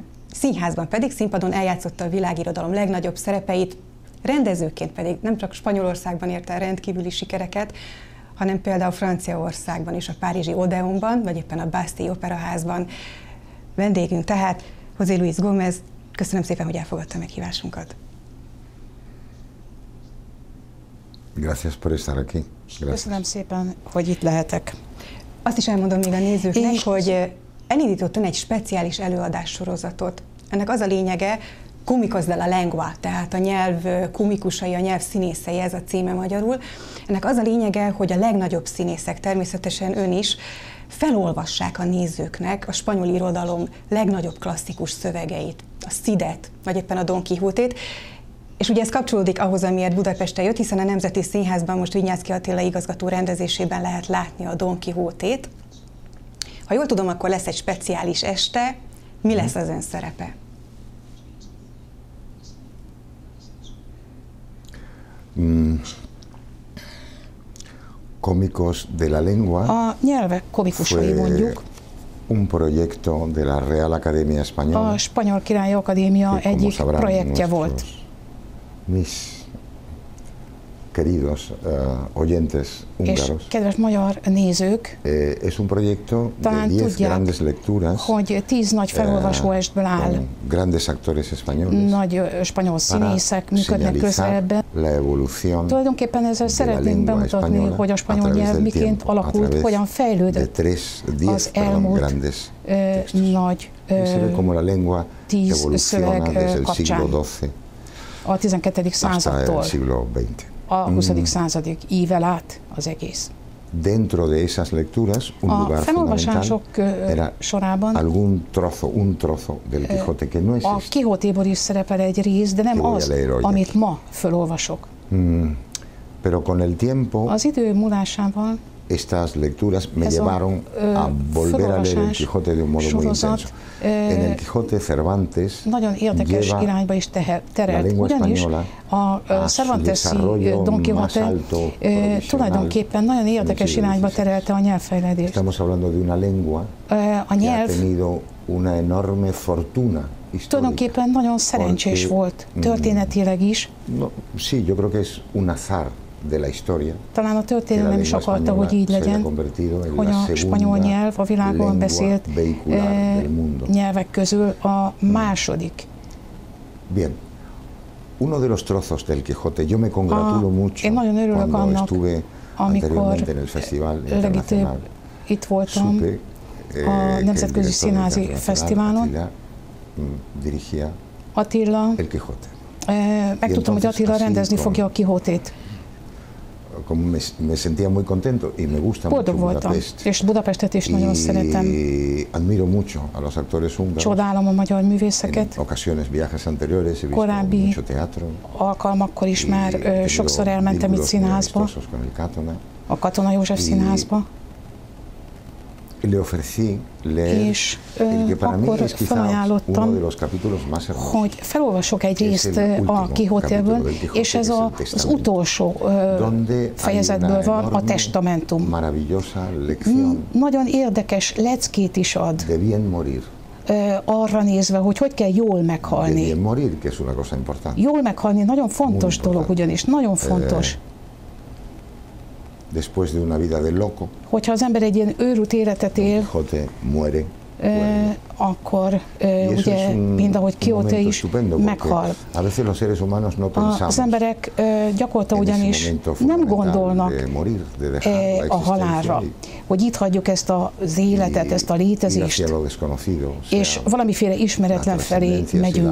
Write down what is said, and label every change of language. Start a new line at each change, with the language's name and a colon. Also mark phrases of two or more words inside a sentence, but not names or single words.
Hungarian: Színházban pedig színpadon eljátszotta a világirodalom legnagyobb szerepeit, rendezőként pedig nem csak Spanyolországban ért el rendkívüli sikereket, hanem például Franciaországban is, a párizsi Odeonban, vagy éppen a Bastille Operaházban. Vendégünk tehát José Luis Gómez. Köszönöm szépen, hogy elfogadta meghívásunkat.
Spanish: Gracias por estar aquí. Gracias.
Hungarian: Köszönöm szépen, hogy itt lehetek. Azt is elmondom még a nézőknek, hogy elindított ön egy speciális előadássorozatot. Ennek az a lényege,
Spanish: Cómicos de la Lengua,
Hungarian: tehát a nyelv komikusai, a nyelv színészei, ez a címe magyarul. Ennek az a lényege, hogy a legnagyobb színészek, természetesen ön is, felolvassák a nézőknek a spanyol irodalom legnagyobb klasszikus szövegeit, a Cidet, vagy éppen a Don Quixótét. És ugye ez kapcsolódik ahhoz, amiért Budapestre jött, hiszen a Nemzeti Színházban most Vinyánszky Attila igazgató rendezésében lehet látni a Don Quixótét. Ha jól tudom, akkor lesz egy speciális este. Mi lesz az ön szerepe?
Spanish: Cómicos de la Lengua.
Hungarian: A nyelvek komikusai mondjuk.
Spanish: Un proyecto de la Real Academia Española.
Hungarian: A Spanyol Királyi Akadémia egyik projektje volt.
Spanish: Mis queridos oyentes húngaros.
Hungarian: És kedves magyar nézők,
Spanish: es un proyecto de 10 grandes lecturas,
Hungarian: hogy 10 nagy felolvasó estből áll.
Spanish: Grandes actores españoles.
Hungarian: Nagy spanyol színészek működnek közre.
Spanish: La evolución.
Hungarian: Tulajdonképpen ezzel szeretnénk bemutatni, hogy a spanyol nyelv miként alakult, hogyan fejlődött az elmúlt nagy 10 szöveg kapcsán. A 12. századtól a 20. századig ível át az egész.
Spanish: Dentro de esas lecturas, un lugar
Hungarian: felolvasások sorában
Spanish: un trozo del Quijote que no existe.
Hungarian: A Quixótéból is szerepel egy rész, de nem az, amit ma felolvasok.
Spanish: Pero con el tiempo,
Hungarian: az idő múlásával
Spanish: estas lecturas me llevaron a volver a leer el Quijote de un modo muy intenso. En el Quijote Cervantes
Hungarian: nagyon érdekes irányba is terelt, ugyanis a Cervantes-i Don Quixote tulajdonképpen nagyon érdekes irányba terelte a nyelvfejlődést.
Spanish: Estamos hablando de una lengua
Hungarian: a nyelv
Spanish: que ha tenido una enorme fortuna.
Hungarian: Tulajdonképpen nagyon szerencsés volt, történetileg is.
Spanish: No, sí, yo creo que es un azar de la historia.
Hungarian: Talán a történelem is akarta, hogy így legyen, hogy a spanyol nyelv a világon beszélt nyelvek közül a második.
Spanish: Bien. Uno de los trozos del Quijote, yo me congratulo mucho cuando estuve anteriormente en el Festival Internacional.
Hungarian: Itt voltam a Nemzetközi Színházi Fesztiválon. Attila, megtudtam, hogy Attila rendezni fogja a Quixótét.
Spanish: Me sentía muy contento y me gusta mucho Budapest.
Hungarian: És Budapestet is nagyon szeretem.
Spanish: Admiro mucho a los actores húngaros.
Hungarian: Csodálom a magyar művészeket.
Spanish: En ocasiones, viajes anteriores, he visto
Hungarian: korábbi
Spanish: mucho teatro.
Hungarian: Alkalmakkor is már sokszor elmentem itt színházba, a Katona József Színházba.
Spanish: Le ofrecí leer el que para mí es quizá uno de los capítulos más hermosos.
Hungarian: Hogy felolvasok egy részt a Quixótéből, és ez az utolsó fejezetből van, a Testamentum. Nagyon érdekes leckét is ad arra nézve, hogy kell jól meghalni. Jól meghalni nagyon fontos dolog, ugyanis nagyon fontos.
Spanish: Después de una vida de loco,
Hungarian: hogyha az ember egy ilyen őrült életet él,
Spanish: Quijote muere
Hungarian: akkor ugye mind ahogy Quixote is meghal. Az emberek gyakorta ugyanis nem gondolnak a halálra, hogy itt hagyjuk ezt az életet, ezt a létezést, és valamiféle ismeretlen felé megyünk.